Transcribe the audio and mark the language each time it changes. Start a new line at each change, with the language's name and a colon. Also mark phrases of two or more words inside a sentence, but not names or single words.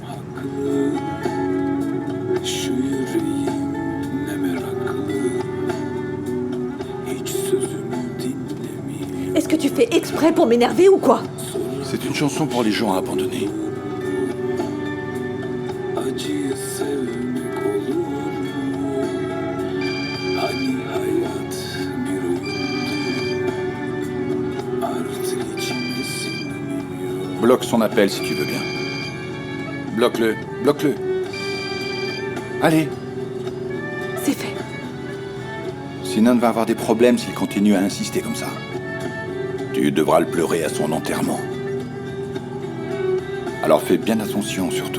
Turkish: saklı, şu yüreğim ne meraklı, hiç sözümü dinlemiyor.
French: Est-ce que tu fais exprès pour m'énerver ou quoi? C'est une chanson pour les gens abandonnés.
Turkish: Acıyı sevmek olur mu? Hani hayat bir oyundu, artık içimde sinmiyor.
French: Bloque son appel si tu veux bien. Bloque-le, bloque-le. Allez, C'est fait. Sinan va avoir des problèmes s'il continue à insister comme ça. Tu devras le pleurer à son enterrement. Alors fais bien attention surtout.